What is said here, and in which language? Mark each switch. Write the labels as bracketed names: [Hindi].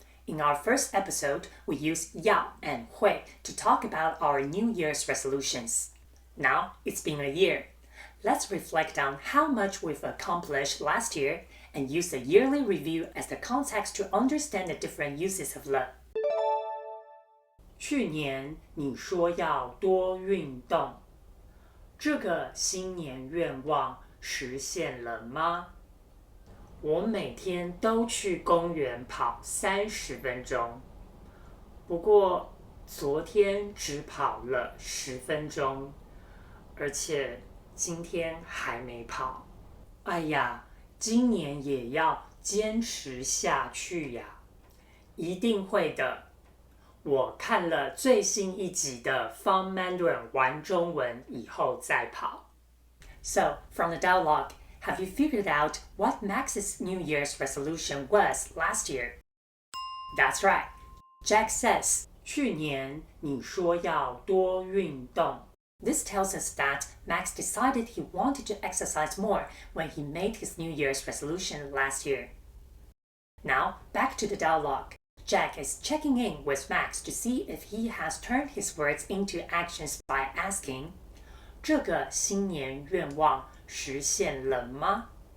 [English] In our first episode, we used 要 and 会 to talk about our New Year's resolutions. Now it's been a year. Let's reflect on how much we've accomplished last year and use the yearly review as the context to understand the different uses of le. [Chinese] 去年你说要多运动，这个新年愿望实现了吗？我每天都去公园跑30分钟，不过昨天只跑了10分钟，而且今天还没跑。哎呀，今年也要坚持下去呀！一定会的。我看了最新一集的 Fun Mandarin 玩中文以后再跑。 [English] So, from the dialogue, have you figured out what Max's New Year's resolution was last year? That's right. Jack says, [Chinese] 去年你说要多运动。 [English] This tells us that Max decided he wanted to exercise more when he made his New Year's resolution last year. Now, back to the dialogue. Jack is checking in with Max to see if he has turned his words into actions by asking, [Chinese] 这个新年愿望实现了吗？